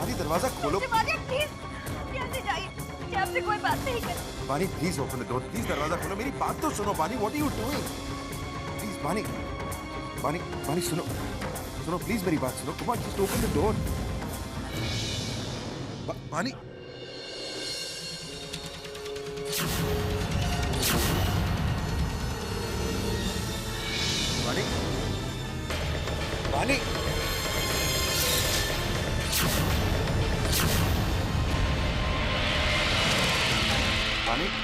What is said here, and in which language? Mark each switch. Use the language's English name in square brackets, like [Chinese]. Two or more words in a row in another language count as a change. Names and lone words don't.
[Hindi] बानी दरवाजा खोलो। प्लीज जल्दी जाइए, मुझे आपसे कोई बात नहीं करनी। [English] Baani please open the door. प्लीज [Hindi] दरवाजा खोलो। मेरी बात तो सुनो [English] बानी। what are you doing? [Hindi] प्लीज बानी बानी बानी सुनो सुनो प्लीज मेरी बात सुनो। [English] come on just open the door. बानी बानी बानी बानी